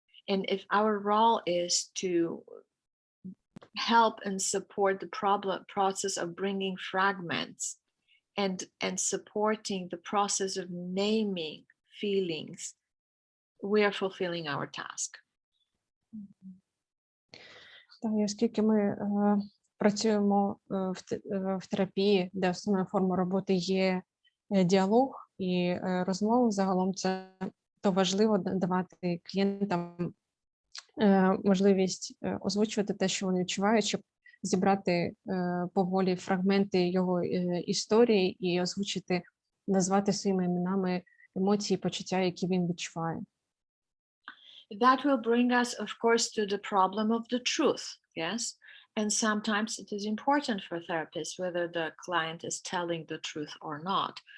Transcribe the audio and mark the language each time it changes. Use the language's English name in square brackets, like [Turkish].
[English] And if our role is to help and support the process of bringing fragments and supporting the process of naming feelings, we are fulfilling our task. [Ukrainian] Так, і оскільки ми працюємо в терапії, де основною формою роботи є діалог і розмова, загалом це то важливо давати клієнтам можливість озвучувати те, що вони відчувають, щоб зібрати поволі фрагменти його історії і озвучити, назвати своїми іменами емоції, почуття, які він відчуває. [English] That will bring us, of course, to the problem of the truth, yes? And sometimes it is important for therapists whether the client is telling the truth or not.